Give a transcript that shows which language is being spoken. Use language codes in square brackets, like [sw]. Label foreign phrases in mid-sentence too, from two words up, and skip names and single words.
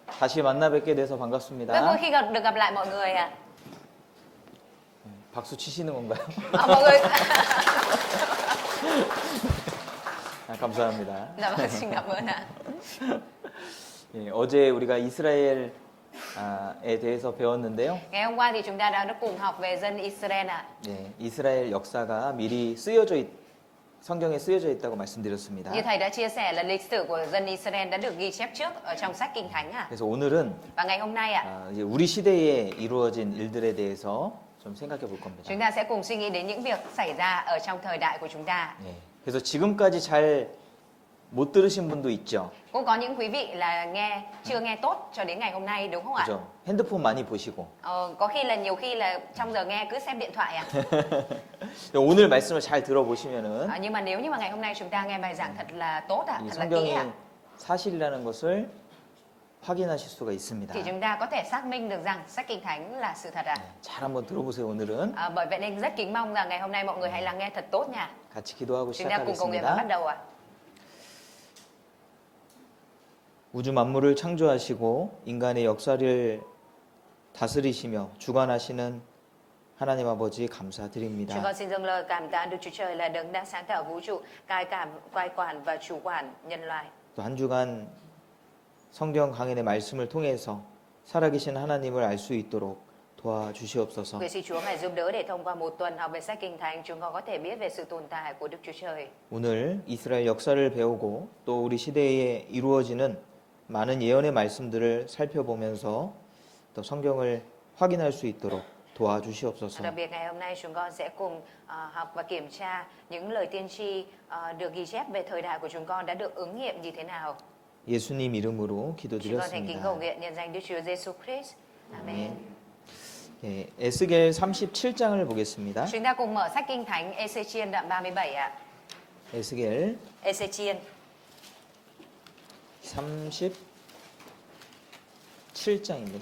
[ko] 다시 만나 뵙게 돼서 [vi] Rất vui [ko] 반갑습니다. [vi] khi được gặp lại mọi người ạ. [ko] 박수 치시는 건가요? [vi] Mọi người. [ko] 아, 감사합니다. [vi] Dạ vâng, xin cảm ơn ạ. [ko] 예, 어제 우리가 이스라엘에 대해서 배웠는데요. [vi] Ngày hôm qua thì chúng ta đã cùng học về dân Israel ạ. [ko] 예, 이스라엘 역사가 미리 성경에 쓰여져 있다고 말씀드렸습니다. [vi] Như thầy đã chia sẻ là lịch sử của dân Israel đã được ghi chép trước ở trong sách Kinh Thánh ạ. [ko] 그래서 오늘은 [vi] Và ngày hôm nay ạ, [ko] 이제 우리 시대에 이루어진 일들에 대해서 좀 생각해 볼 겁니다. [vi] chúng ta sẽ cùng suy nghĩ đến những việc xảy ra ở trong thời đại của chúng ta. [ko] 예, 그래서 지금까지 잘 못 들으신 분도 있죠. [vi] Cũng có những quý vị là chưa nghe tốt cho đến ngày hôm nay đúng không ạ? [ko] 그죠? 핸드폰 많이 보시고. [vi] Có khi là nhiều khi là trong giờ nghe cứ xem điện thoại ạ. [ko] 오늘 말씀을 잘 들어보시면은 [vi] Nhưng mà nếu như mà ngày hôm nay chúng ta nghe bài giảng thật là tốt ạ, [ko] 이 [vi] thật là kỹ ạ, [ko] 성경이 사실이라는 것을 확인하실 수가 있습니다. [vi] thì chúng ta có thể xác minh được rằng sách Kinh Thánh là sự thật ạ. [ko] 잘 한번 들어보세요. 오늘은 [vi] Bởi vậy nên rất kính mong rằng ngày hôm nay mọi người hãy lắng nghe thật tốt nha. [ko] 같이 기도하고 [vi] Chúng ta cùng cầu nguyện và bắt [ko] 시작하겠습니다. [vi] đầu ạ. [ko] 우주 만물을 창조하시고 인간의 역사를 다스리시며 주관하시는 하나님 아버지 [vi] Chúng [ko] 감사드립니다. [vi] con xin dâng lời cảm tạ Đức Chúa Trời là đấng đã sáng tạo vũ trụ, cai quản và chủ quản nhân loại. [ko] 또 한 주간 성경 강연의 말씀을 통해서 살아계신 하나님을 알 수 있도록 도와주시옵소서. [vi] Nguyện xin Chúa ngài giúp đỡ để thông qua một tuần học về sách Kinh Thánh, chúng con có thể biết về sự tồn tại của Đức Chúa Trời. [ko] 오늘 이스라엘 역사를 배우고 또 우리 시대에 이루어지는 많은 예언의 말씀들을 살펴보면서 또 성경을 확인할 수 있도록 도와주시옵소서. [vi] Đặc biệt ngày hôm nay chúng con sẽ cùng học và kiểm tra những lời tiên tri được ghi chép về thời đại của chúng con đã được ứng nghiệm như thế nào. [ko] 예수님 이름으로 [vi] Chúng con thành kính cầu [ko] 기도드렸습니다. [vi] nguyện nhân danh Đức Chúa Giêsu Christ. Amen. [ko] 예, 에스겔 37장을 보겠습니다. [vi] Chúng ta cùng mở sách Kinh Thánh Ê-xê-chiên đoạn 37 ạ. [ko] 에스겔 [vi] Ê-xê-chiên [ko] 37장입니다.